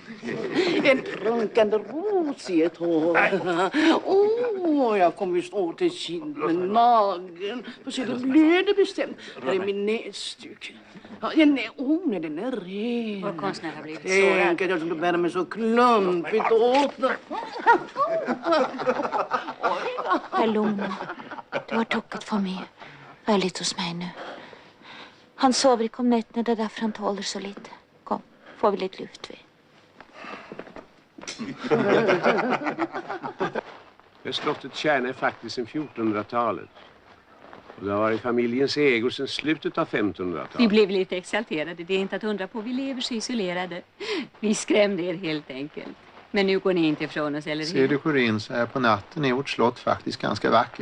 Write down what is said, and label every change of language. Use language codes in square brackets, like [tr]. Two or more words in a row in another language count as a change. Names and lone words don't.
[sv] En prunkande ros i ett hår. Jag kommer just åt till kinden, magen. Får se, det blöder bestämt. Här är min näsduk. Ja, den är ren. Vår konstnär har blivit sårad. Tänk att jag skulle bära mig så klumpigt åt den. [no] Vær lugn. Du har tukket for mye. Vær litt hos meg nå. Han sover ikke om nettene, det er derfor han tåler så lite. Kom, får vi litt luft ved. [sv] Slottet Kärna är faktiskt sedan 1400-talet. Och det har varit familjens ägor sedan slutet av 1500-talet. Vi blev lite exalterade, det är inte att undra på. Vi lever så isolerade. Vi skrämde er helt enkelt. Men nu går ni inte ifrån oss, eller hur? Ser du Corinne, så här på natten är vårt slott faktiskt ganska vackert.